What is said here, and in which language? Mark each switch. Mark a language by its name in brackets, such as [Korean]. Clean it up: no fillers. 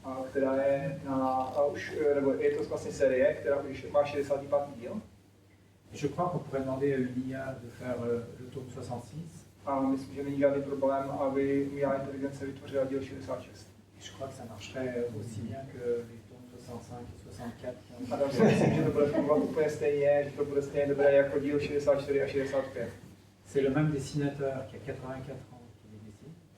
[Czech] Která je nebo je to vlastně série, která už má 65. díl. [French] Je crois qu'on pourrait demander à une IA de faire le tome 66. [Czech] A myslím, že není žádný problém, aby umělá inteligence vytvořila díl 66. [French] Je crois que ça marcherait aussi bien que les tomes 65 et 64. [Czech] A tam si myslím, že to bude fungovat úplně stejně, že to bude stejně dobré jako díl 64 a 65. [French] C'est le même dessinateur qui a 84 ans qui les dessine.